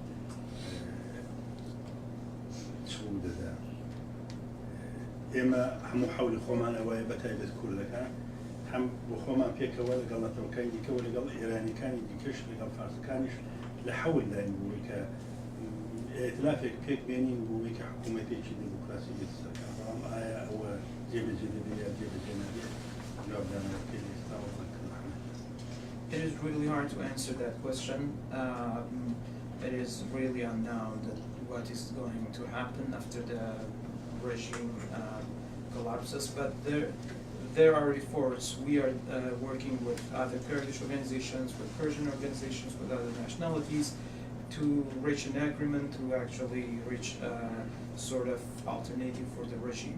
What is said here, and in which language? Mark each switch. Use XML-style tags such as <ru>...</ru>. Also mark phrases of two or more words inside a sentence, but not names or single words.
<ckb>چ دەدا ئێمە هەموو حەولی خۆمان ئەوەیە بەتایبەت کوردەکان هەم بۆ خۆمان پێکەوە لەگەڵ نەتەوەکانی دیکەوە لەگەڵ ئێرانیەکانی دیکەش لەگەڵ فارسەکانیش لە حەول داین بووی کە ئێتلافێک پێک بێنین بووی کە حکوومەتێکی دیموکراسی بێتسەکە بەڵام ئایا ئەوە جێبەجێ دەبێت یا جێبەجێ نەبێت جوابدانەوە پێ ئێستا وەڵام</ckb> <en>It is really hard to answer that question. It is really unknown that what is going to happen after the regime collapses, but there are efforts. We are working with other Kurdish organizations, with Persian organizations, with other nationalities to reach an agreement to actually reach a sort of alternative for the regime.</en>